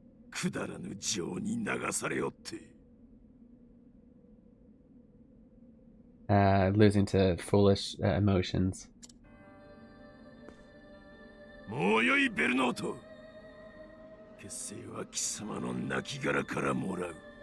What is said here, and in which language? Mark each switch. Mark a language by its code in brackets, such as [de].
[ja] くだらぬ情に流されよって。 [en] Losing to foolish emotions. [ja] もうよいベルノート。血清は貴様の亡骸からもらう。